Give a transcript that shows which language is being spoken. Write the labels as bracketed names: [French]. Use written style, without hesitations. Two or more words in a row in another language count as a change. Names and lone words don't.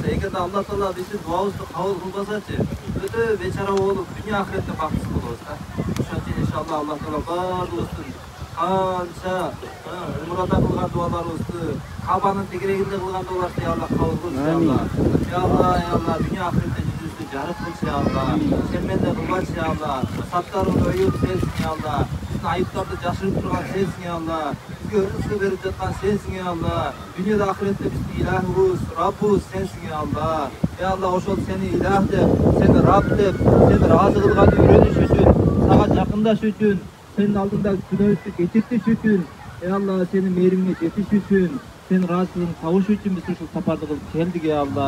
[Kyrgyz] Эгерде Алла Таала биздин дуабызды кабыл кылбасачы, өтө бечара болуп, дүйнө ахиретте бактысыз болобуз да. Ошон үчүн иншалла Алла Таала баардыгыбыздын канча умрада кылган дуаларыбызды, Кабанын тегерегинде кылган дуаларды Алла кабыл кылсын [Arabic] يا الله. يا الله، يا الله, [Kyrgyz] дүйнө ахиретте жүзүбүздү жарык кылчы [Arabic] يا الله. [Kyrgyz] Сен менде кылбачы [Arabic] يا الله. [Kyrgyz] Саттарыбызды өйүп сенсиң [Arabic] يا الله. [Kyrgyz] Биздин айыптарды жашырып турган сенсиң [Arabic] يا الله. [Kyrgyz] Бизге рызык берип жаткан сенсиң [Arabic] يا الله. [Kyrgyz] Дүйнөдө ахиретте биздин илахыбыз, Раббыбыз сенсиң [Arabic] يا الله. يا الله, [Kyrgyz] ошол сени илах деп, сени Рабб деп, сени ыраазы кылганды үйрөнүш үчүн, сага жакындаш үчүн, сенин алдында күнөөбүздү кечиртиш үчүн, [Arabic] يا الله, [Kyrgyz] сенин мээримиңе жетиш үчүн, сенин ыраазылыгын табыш үчүн биз ушул сапарды кылып келдик [Arabic] يا الله.